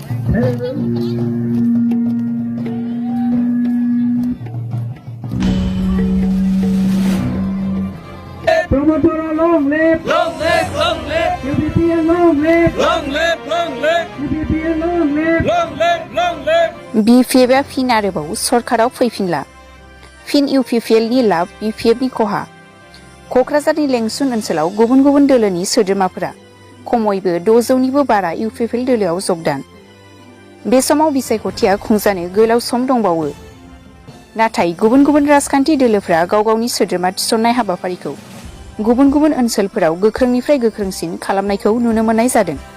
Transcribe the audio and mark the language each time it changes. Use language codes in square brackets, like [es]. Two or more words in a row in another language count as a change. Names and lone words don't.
[en] Promotora long live, Long live, long live, UPPN long live, long live, long live, UPPN long live. long live, long live. [brx] बिपिएफआ फिन आरोबाव सरकाराव फैफिनला फिन इउपिपिएलनि लाब बिपिएफनि खहा क'क्राझारनि लेंसुन ओनसोलाव गुबुन गुबुन दोलोनि सोद्रोमाफोरा खमैबो 600निबो बारा इउपिपिएल दोलोआव जगदान बे समाव बिसायख'थिया खुंजानो गोलाव सम दंबावो नाथाय गुबुन गुबुन राजखान्थि दोलोफोरा गाव गावनि सोद्रोमा थिसननाय हाबाफारिखौ गुबुन गुबुन ओनसोलफोराव गोख्रोंनिफ्राय गोख्रोंसिन खालामनायखौ नुनो मोननाय जादों